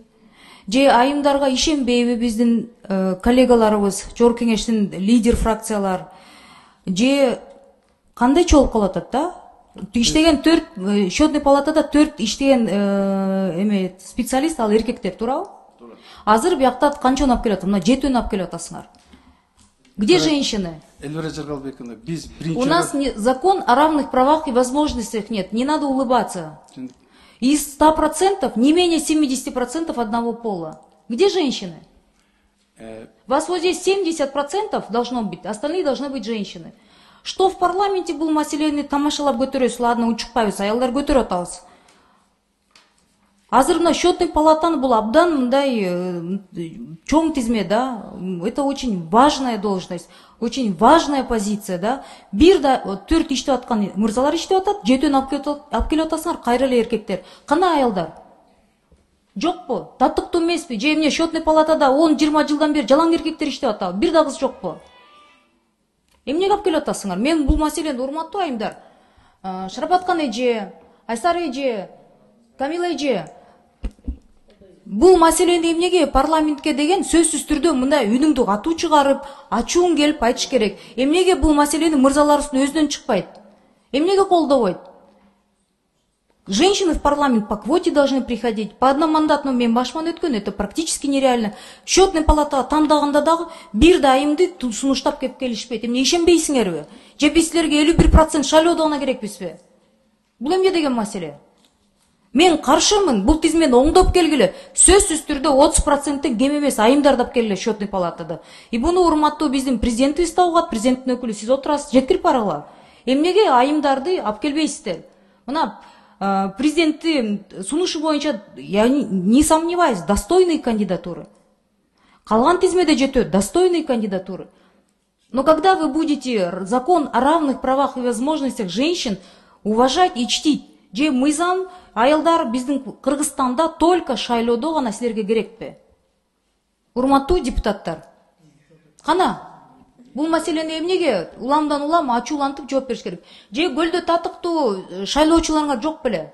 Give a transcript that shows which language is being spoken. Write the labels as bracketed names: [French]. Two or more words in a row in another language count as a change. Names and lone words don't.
[Kyrgyz] Же айымдарга ишенбейби биздин коллегаларыбыз, Жогорку Кеңештин лидер фракциялар? Же кандай чолуп калып атат да? Иштеген 4 счетный палатада 4 иштеген специалист ал эркектер, туурабы? Азыр биякта канчаны алып келип атат? Мына 7-өн алып келип атасыңар. [Russian] Где женщины? [Kyrgyz] Эльвира Жаргалбековна, biz [Russian] У нас закон о равных правах и возможностях нет. Не надо улыбаться. Из 100% не менее 70% одного пола. Где женщины? Вас вот здесь 70% должно быть, остальные должны быть женщины. Что в парламенте был [Kyrgyz] маселени тамашалап көтөрөбүз, ладно, учукпайбыз, аялдар көтөрүп атабыз. Азыр мына счетный палатаны бул абдан мындай чоң тизме, да? [Russian] Это очень важная должность, очень важная позиция, да? [Kyrgyz] Бир да 4 иштеп аткан мырзалар иштеп атат, 7-өн алып келип атасыңар, кайра эле эркектер. Кана аялдар? Жокпу? Татыктуу эмеспи? Же эмне счетный палатада 10-20 жылдан бери жалаң эркектер иштеп атабы? Бир да кыз жокпу? Эмнеге алып келип атасыңар? Мен бул маселени урматтуу айымдар, Шарапаткан эже, Айсар эже, Камила эже, бул маселени эмнеге парламентке деген сөзсүз түрдө мындай үнүңдү катуу чыгарып, ачууң келип айтыш керек. Эмнеге бул маселени мырзаларыбыздын өзүнөн чыкпайт? Эмнеге колдобойт? [Russian] Женщины в парламент по квоте должны приходить. По одномандатному [Kyrgyz] мен башман өткөн, [Russian] это практически нереально. Счетный палата [Kyrgyz] тандаганда дагы бир да айымды сунуштап кеп келишпейт. Эмне ишенбейсиңерби? Же биз силерге 51% шайлоодо гана керекпизби? Бул эмне деген маселе? Мен каршымын, бул тизмени оңдоп келгиле. Сөзсүз түрдө 30%тен кем эмес айымдарды алып келгиле счетный палатада. И буну урматтуу биздин президентибиз да угат, президенттин өкүлү сиз отурасыз, жеткирип баргыла. Эмнеге айымдарды алып келбейсиздер? Мына президенттин сунушу боюнча, [Russian] я не сомневаюсь, достойные кандидатуры. [Kyrgyz] Калган тизмеде жетет, [Russian] достойные кандидатуры. Но когда вы будете закон о равных правах и возможностях женщин уважать и чтить, [Kyrgyz] же мыйзам аялдар биздин Кыргызстанда только шайлоодо гана силерге керекпи? Урматтуу депутаттар, кана бул маселени эмнеге уламдан улам ачуулантып жооп бериш керек? Же көлдө татыктуу шайлоочуларыңар жок беле?